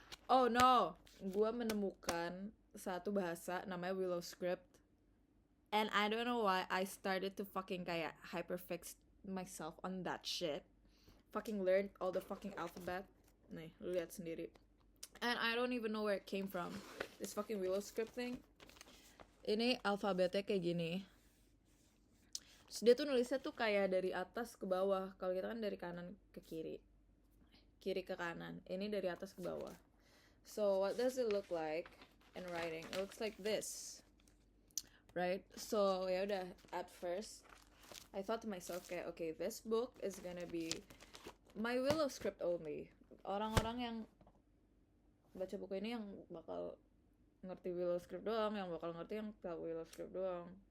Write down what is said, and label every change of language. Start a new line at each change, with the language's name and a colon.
English: Oh no,
Indonesian: gue menemukan satu bahasa namanya
English: Willow Script, and I don't know why I started to fucking kayak hyperfix myself on that shit. Fucking learned all the fucking alphabet.
Indonesian: Nih, lu lihat sendiri.
English: And I don't even know where it came from. This fucking Willow Script thing.
Indonesian: Ini alfabetnya kayak gini. Terus dia tuh nulisnya tuh kayak dari atas ke bawah. Kalau kita kan dari kanan ke kiri. Kiri ke kanan. Ini dari atas ke bawah.
English: So what does it look like in writing? It looks like this. Right? So
Indonesian: ya udah,
English: at first I thought to myself kayak okay, this book is gonna be my Willow Script only.
Indonesian: Orang-orang yang baca buku ini yang bakal ngerti Willow Script doang, yang bakal ngerti yang tahu Willow Script doang.